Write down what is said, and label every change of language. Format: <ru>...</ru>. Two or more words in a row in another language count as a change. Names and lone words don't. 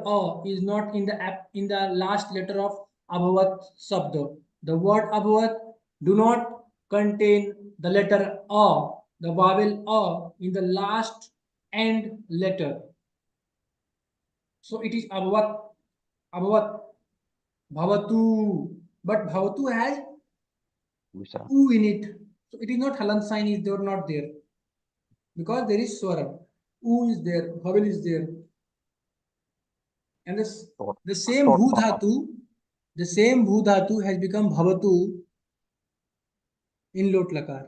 <en>Is not in the in the last letter of abhavat sabda. The word abhavat do not contain the letter a, the vowel a in the last end letter. So it is</en> <sa>abhavat, abhavat, bhavatu.</sa> <en>But bhavatu has Usa. u in it. So it is not halant sign is there not there because there is swara. U is there, vowel is there. And this Short, the same short bhu form of dhatu, the same</en> <sa>bhu dhatu</sa> <en>has become bhavatu in</en> <sa>lot lakar.</sa>